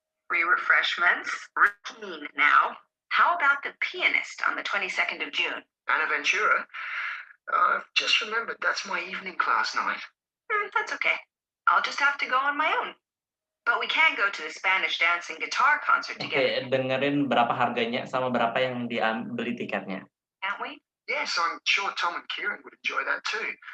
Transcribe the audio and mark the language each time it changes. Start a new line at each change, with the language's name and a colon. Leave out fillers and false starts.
English: Free refreshments. Routine now. How about The Pianist on the 22nd of June? Anna Ventura? I've just remembered that's my evening class night. That's okay. I'll just have to go on my own. But we can go to the Spanish dancing guitar concert
Indonesian: Oke,
English: together,
Indonesian: dengerin berapa harganya sama berapa yang beli tiketnya.
English: can't we? Yes, I'm sure Tom and Kieran would enjoy that too.